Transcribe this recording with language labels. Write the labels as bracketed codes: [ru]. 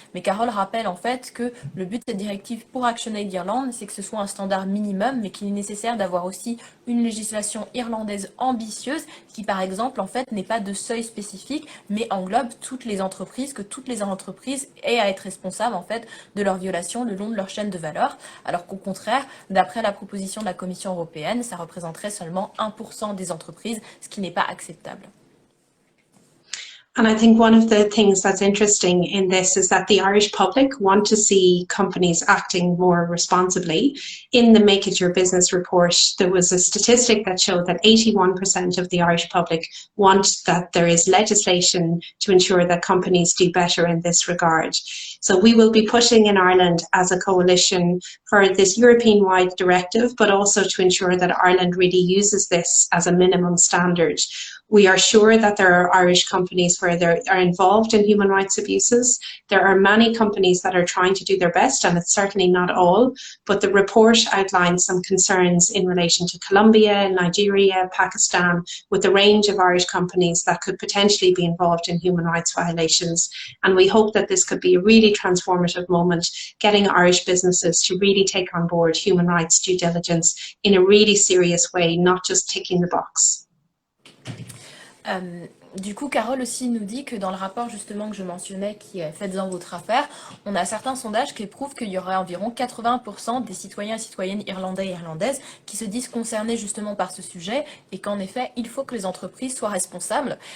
[fr] Mais Carole rappelle, en fait, que le but de cette directive pour ActionAid Irlande, c'est que ce soit un standard minimum, mais qu'il est nécessaire d'avoir aussi une législation irlandaise ambitieuse qui, par exemple, en fait, n'est pas de seuil spécifique, mais englobe toutes les entreprises, que toutes les entreprises aient à être responsables, en fait, de leurs violations le long de leur chaîne de valeur. Alors qu'au contraire, d'après la proposition de la Commission européenne, ça représenterait seulement 1% des entreprises, ce qui n'est pas acceptable. [en] And I think one of the things that's interesting in this is that the Irish public want to see companies acting more responsibly. In the Make It Your Business report, there was a statistic that showed that 81% of the Irish public want that there is legislation to ensure that companies do better in this regard. So we will be pushing in Ireland as a coalition for this European-wide directive, but also to ensure that Ireland really uses this as a minimum standard. We are sure that there are Irish companies where they are involved in human rights abuses. There are many companies that are trying to do their best, and it's certainly not all, but the report outlines some concerns in relation to Colombia, Nigeria, Pakistan, with a range of Irish companies that could potentially be involved in human rights violations. And we hope that this could be a really transformative moment, getting Irish businesses to really take on board human rights due diligence in a really serious way, not just ticking the box. [fr] Du coup, Carole aussi nous dit que dans le rapport justement que je mentionnais qui est fait dans votre affaire, on a certains sondages qui prouvent qu'il y aurait environ 80% des citoyens et citoyennes irlandais et irlandaises qui se disent concernés justement par ce sujet et qu'en effet, il faut que les entreprises soient responsables.